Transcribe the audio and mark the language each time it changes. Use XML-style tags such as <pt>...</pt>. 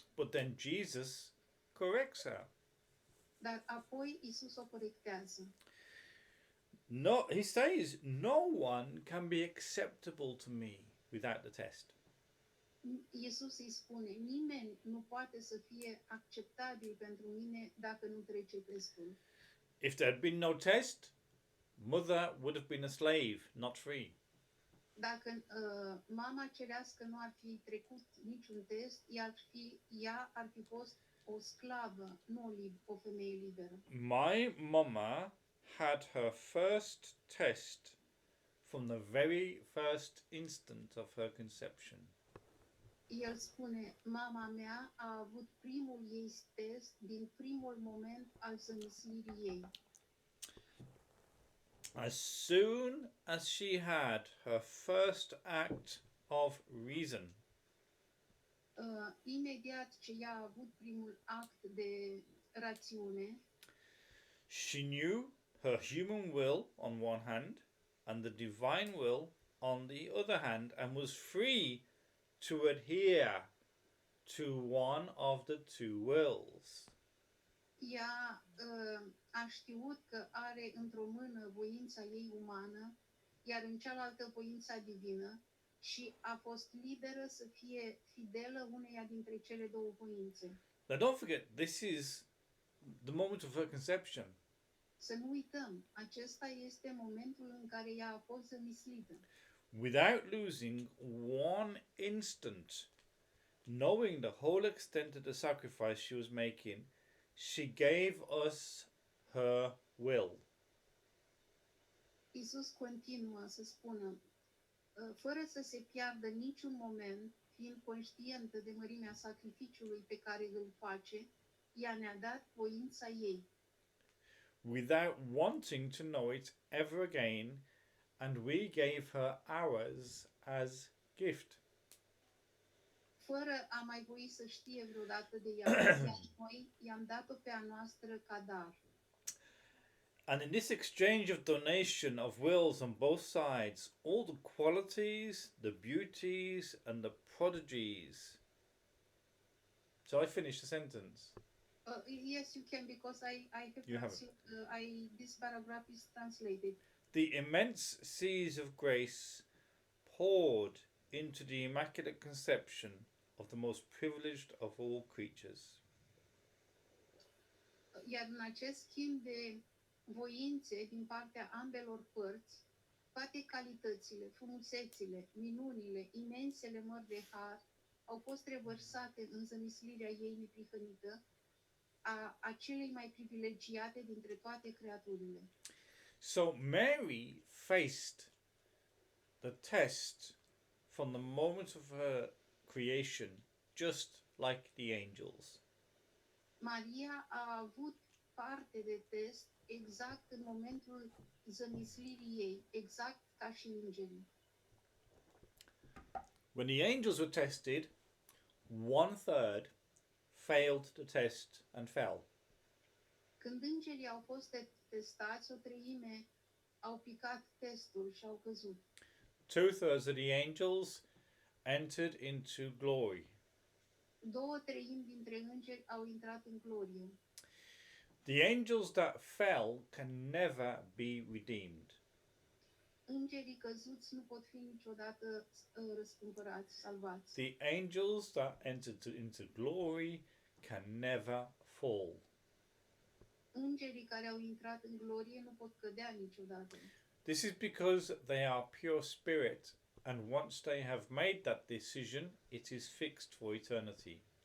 <en>But then Jesus corrects her.</en> <ro>Dar apoi Isus o corectează.</ro> <en>No, he says, no one can be acceptable to me without the test.</en> <ro>Iisus îi spune, nimeni nu poate să fie acceptabil pentru mine dacă nu trece testul.</ro> <en>If there had been no test, mother would have been a slave, not free.</en> <ro>Dacă mama cerească nu ar fi trecut niciun test, ea ar fi fost o sclavă, nu o femeie liberă.</ro> <en>My mama had her first test from the very first instant of her conception.</en> <ro>El spune, mama mea a avut primul ei test din primul moment al zămislirii ei.</ro> <en>As soon as she had her first act of reason,</en> <ro>Imediat ce ea a avut primul act de rațiune,</ro> <en>she knew her human will on one hand and the divine will on the other hand, and was free to adhere to one of the two wills.</en> <ro>ea a știut că are într-o mână voința ei umană, iar în cealaltă voința divină, și a fost liberă să fie fidelă uneia dintre cele două voințe.</ro> <en>Now don't forget, this is the moment of her conception.</en> <ro>Să nu uităm, acesta este momentul în care ea a fost zămislită.</ro> <en>Without losing one instant, knowing the whole extent of the sacrifice she was making, she gave us her will.</en> <ro>Iisus continuă să spună, fără să se piardă niciun moment, fiind conștientă de mărimea sacrificiului pe care îl face, ea ne-a dat voința ei.</ro> <en>Without wanting to know it ever again, and we gave her ours as gift.</en> <ro>Fără a mai voi să știe vreodată de ea, noi i-am dat-o pe a noastră ca dar.</ro> <en>And in this exchange of donation of wills on both sides, all the qualities, the beauties, and the prodigies. Shall I finish the sentence? Yes, you can, because I have You have this paragraph is translated. The immense seas of grace poured into the Immaculate Conception of the most privileged of all creatures.</en> <ro>Iar în acest schimb de voințe din partea ambelor părți, toate calitățile, frumusețile, minunile, imensele mări de har au fost revărsate în zămislirea ei neprihănită, a celei mai privilegiate dintre toate creaturile.</ro> <en>So Mary faced the test from the moment of her creation, just like the angels.</en> <ro>Maria a avut parte de test exact în momentul zămislirii ei, exact ca și îngerii.</ro> <en>When the angels were tested, 1/3 failed the test and fell.</en> <ro>Când îngerii au fost testați, o treime au picat testul și au căzut.</ro> <en>2/3 of the angels entered into glory.</en> <ro>2/3 dintre îngeri au intrat în glorie.</ro> <en>The angels that fell can never be redeemed.</en> <ro>Îngerii căzuți nu pot fi niciodată răscumpărați, salvați.</ro> <en>The angels that entered into glory can never fall.</en> <ro>Îngerii care au intrat în glorie nu pot cădea niciodată.</ro> <en>This is because they are pure spirit And once they have made that decision, it is fixed for eternity.</en>